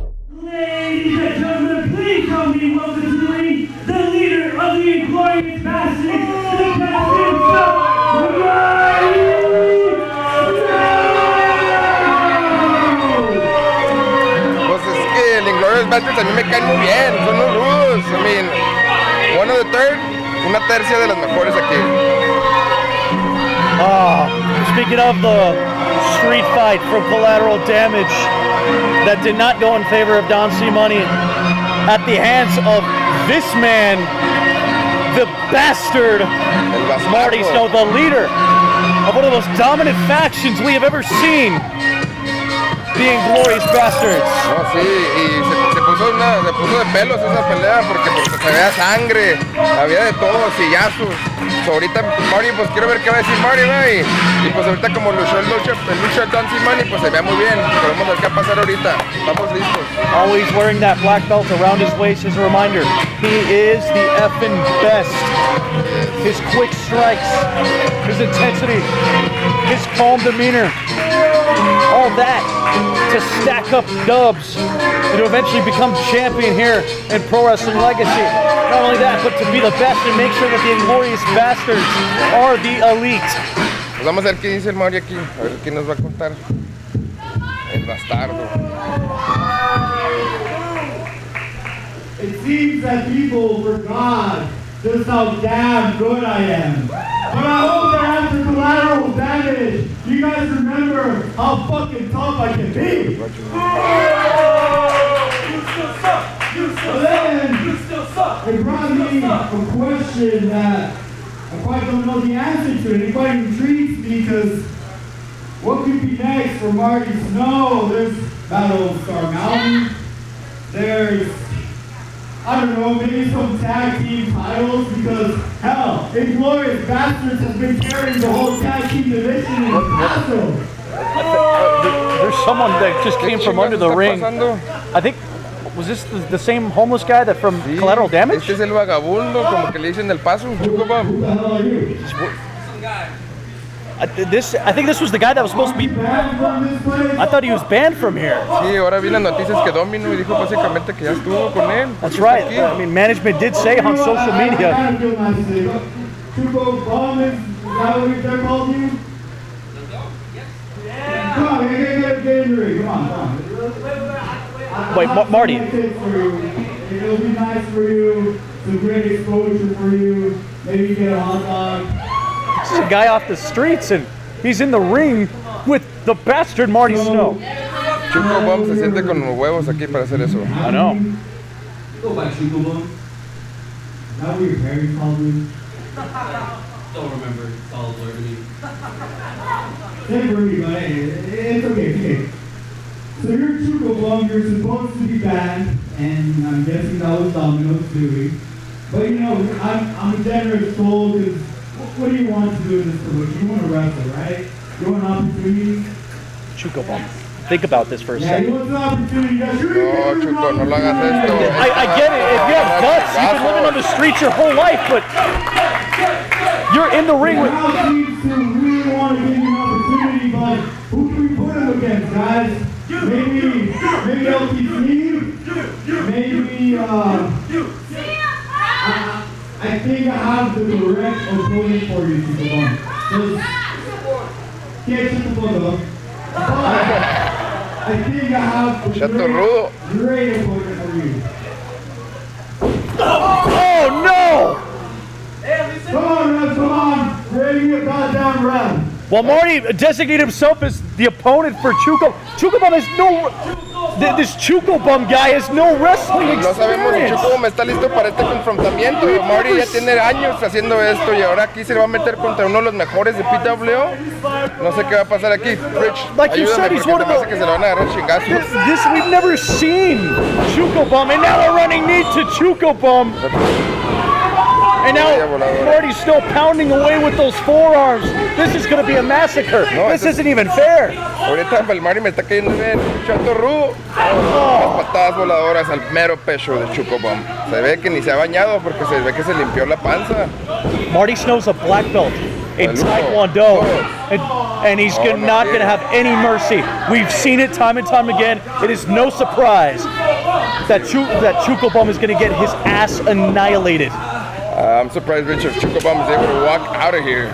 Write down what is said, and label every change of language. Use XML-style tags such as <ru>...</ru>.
<en>Ladies and gentlemen, please help me welcome to the ring the leader of the Inglorious Bastards, the captain himself, Marty Snow!</en> <es>Pues es que el Inglorious Bastards a mí me caen muy bien, son unos rudos.</es> <en>I mean, one of the third,</en> <es>una tercia de las mejores aquí.</es> <en>Speaking of the street fight from Collateral Damage that did not go in favor of Don C. Money at the hands of this man, the bastard,</en> <es>El bastardo.</es> <en>Marty Snow, the leader of one of the most dominant factions we have ever seen, the Inglorious Bastards.</en> <es>No, sí, y se puso de pelos esa pelea porque se veía sangre, había de todo, sillazos. So, ahorita Marty, pues quiero ver qué va a decir Marty, ¿no? Y pues ahorita como luchó el lucha Don C. Money, pues se vea muy bien. Podemos ver qué va a pasar ahorita. Estamos listos.</es> <en>Always wearing that black belt around his waist as a reminder, he is the effing best. His quick strikes, his intensity, his calm demeanor, all that to stack up dubs and to eventually become champion here in Pro Wrestling Legacy. Not only that, but to be the best and make sure that the Inglorious Bastards are the elite.</en> <es>Pues vamos a ver qué dice el Marty aquí, a ver qué nos va a contar. El bastardo.</es> <en>It seems that people forgot just how damn good I am. But I hope that after Collateral Damage, you guys remember how fucking tough I can be. You still suck. You still Then, suck. You still suck. it brought me a question that I quite don't know the answer to. And it quite intrigues me because what could be next for Marty Snow? There's Battle of Star Mountain. There's, I don't know, maybe some tag team titles because, hell, Inglorious Bastards has been carrying the whole tag team division in El Paso. There's someone that just came from under the ring. I think, was this the same homeless guy that from</en> <es>Sí,</es> <en>Collateral Damage?</en> <es>Este es el vagabundo, como que le dicen el paso, Chuco, Bumm.</es> <en>Who the hell are you? I think this was the guy that was supposed to be. Banned from this place? I thought he was banned from here.</en> <es>Sí, ahora vi las noticias que Domino y dijo básicamente que ya estuvo con él.</es> <en>That's</en> <es>Aquí</es> <en>right.</en> <es>está aquí.</es> <en>I mean, management did say on social media. I kind of feel nice today. Chuco, Bumm, is that what they're called you? Yeah. Come on, get in the ring. Come on. Wait, Marty. It'll be nice for you. Some great exposure for you. Maybe get a hot dog. This is a guy off the streets, and he's in the ring with the bastard Marty Snow.</en> <es>Chuco Bumm se siente con los huevos aquí para hacer eso.</es> <en>I know. Go by Chuco Bumm. Is that what your parents called you? Don't remember. It's all blurred to me. Same for me, but hey, it's okay, it's okay. So you're Chuco Bumm, you're supposed to be banned, and I'm guessing that was Domino's doing. But you know, I'm a generous soul, because what do you want to do in this promotion? You want to wrestle, right? You want an opportunity? Chuco Bumm. Think about this for a Yeah, you second. want an opportunity.</en> <es>No, Chuco, no lo hagas esto.</es> <en>I get it. If you have guts, you've been living on the streets your whole life, but you're in the ring with. Now seems to really want to give you an opportunity, but who can we put him against, guys? Maybe LTC? maybe, I think I have the correct opponent for you, Chuco Bumm. Can't Chuco Bumm though. I think I have a great opponent for you. Oh no! Come on, bring me a goddamn round. Well, Marty designated himself as the opponent for Chuco. Chuco Bumm has no... This Chuco Bumm guy has no wrestling experience.</en> <es>No sabemos si Chuco Bumm está listo para este confrontamiento. Marty ya tiene años haciendo esto y ahora aquí se va a meter contra uno de los mejores de PWO. No sé qué va a pasar aquí. Rich,</es> <en>like you said,</en> <es>ayúdame</es> <en>he's</en> <es>porque</es> <en>one of</en> <es>me parece</es> <en>the...</en> <es>que se le van a agarrar chingazos.</es> <en>This we've never seen Chuco Bumm, and now a running knee to Chuco Bumm. And now Marty's still pounding away with those forearms. This is going to be a massacre. No, this isn't even fair.</en> <es>Ahorita el Marty me está cayendo bien. Chato rudo. Las patadas voladoras al mero pecho de Chuco Bumm. Se ve que ni se ha bañado porque se ve que se limpió la panza.</es> <en>Marty Snow's a black belt in Taekwondo, and he's not going to have any mercy. We've seen it time and time again. It is no surprise that Chuco Bumm is going to get his ass annihilated. I'm surprised Rich if Chuco Bumm is able to walk out of here.</en>